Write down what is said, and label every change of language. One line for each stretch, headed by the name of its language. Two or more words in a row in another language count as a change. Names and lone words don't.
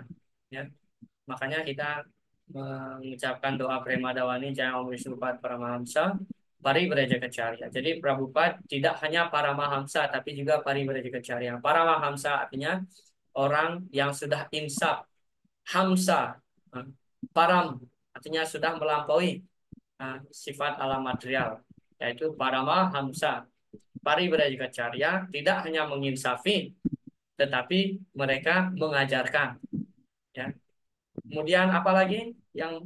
Indonesian: Ya, makanya kita mengucapkan doa Premadawani
Sanskrit: Jaya Om Wishnupad Paramahamsa Parivrajakacarya.
Indonesian: Jadi Prabhupada tidak hanya Paramahamsa tapi juga Parivrajakacarya. Paramahamsa artinya orang yang sudah insaf, hamsa, param artinya sudah melampaui sifat alam material, yaitu Paramahamsa. Parivrajakacarya tidak hanya menginsafi, tetapi mereka mengajarkan. Ya. Kemudian apa lagi yang